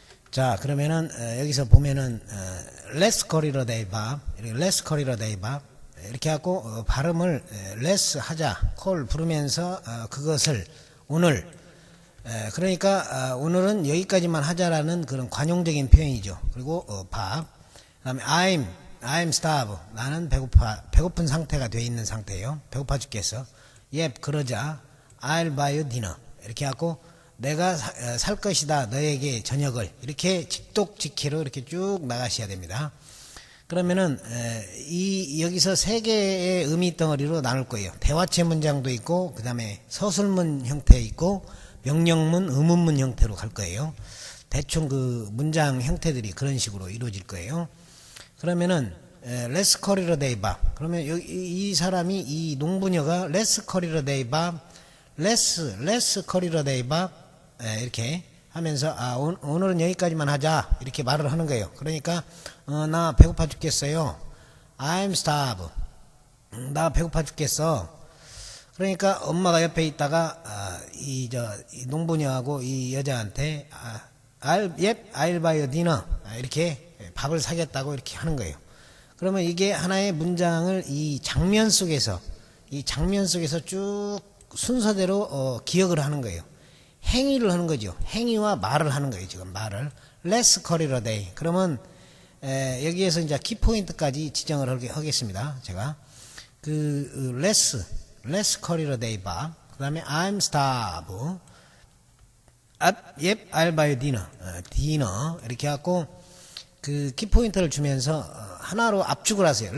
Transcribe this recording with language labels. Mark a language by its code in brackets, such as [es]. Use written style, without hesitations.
[ko] 자, 그러면은 여기서 보면은 [en] Let's call it a day, Bob. Let's call it a day, Bob. [ko] 이렇게 하고 발음을 let's 하자, call 부르면서 그것을 오늘, 그러니까 오늘은 여기까지만 하자라는 그런 관용적인 표현이죠. 그리고 Bob, 그다음에 [en] I'm starved. [ko] 나는 배고픈 상태가 돼 있는 상태예요. 배고파 죽겠어. [en] Yep, [ko] 그러자 [en] I'll buy you dinner. [ko] 이렇게 하고 내가 살 것이다, 너에게 저녁을. 이렇게 직독직해로 이렇게 쭉 나가셔야 됩니다. 그러면은 여기서 세 개의 의미 덩어리로 나눌 거예요. 대화체 문장도 있고, 그 다음에 서술문 형태 있고, 명령문, 의문문 형태로 갈 거예요. 대충 문장 형태들이 그런 식으로 이루어질 거예요. [en] 그러면은 Let's call it a day, Bob. [ko] 그러면 이 사람이, 이 농부녀가 [en] Let's call it a day, Bob. Let's call it a day, Bob. [ko] 이렇게 하면서 오늘은 여기까지만 하자 이렇게 말을 하는 거예요. 그러니까 나 배고파 죽겠어요. [en] I'm starved. [ko] 나 배고파 죽겠어. 그러니까 엄마가 옆에 있다가 이 농부녀하고 이 여자한테 [en] I'll buy you dinner. [ko] 이렇게 밥을 사겠다고 이렇게 하는 거예요. 그러면 이게 하나의 문장을 이 장면 속에서 쭉 순서대로 기억을 하는 거예요. 행위를 하는 거죠. 행위와 말을 하는 거예요. 지금 말을. [en] Let's call it a day. [ko] 그러면 여기에서 이제 키포인트까지 지정을 하겠습니다. 제가 [en] Let's call it a day, Bob. [ko] 그 다음에 [en] I'm starved. Yep, I'll buy you dinner. [ko] dinner 이렇게 하고 키포인트를 주면서 하나로 압축을 하세요.